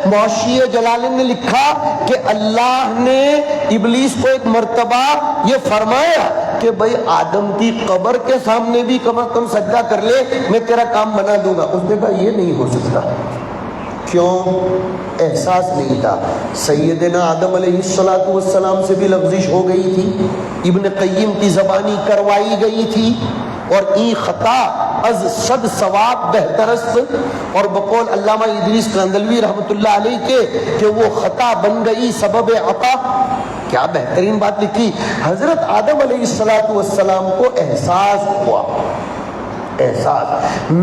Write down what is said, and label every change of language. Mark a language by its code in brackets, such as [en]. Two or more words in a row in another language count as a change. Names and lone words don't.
[ur] معاشی جلالین نے لکھا کہ اللہ نے ابلیس کو ایک مرتبہ یہ فرمایا کہ بھئی آدم کی قبر کے سامنے بھی کم از کم سجدہ کر لے، میں تیرا کام بنا دوں گا۔ اس نے کہا یہ نہیں ہو سکتا۔ کیوں؟ احساس نہیں تھا۔ سیدنا آدم [ar] علیہ السلام [ur] سے بھی لغزش ہو گئی تھی، ابن قیم کی زبانی کروائی گئی تھی، اور [fa] این خطا از صد ثواب بہترست، [ur] اور بقول علامہ ادریس کاندلوی [ar] رحمۃ اللہ علیہ [ur] کے کہ وہ خطا بن گئی سبب عطا۔ کیا بہترین بات لکھی۔ حضرت آدم [ar] علیہ السلام [ur] کو احساس ہوا، احساس۔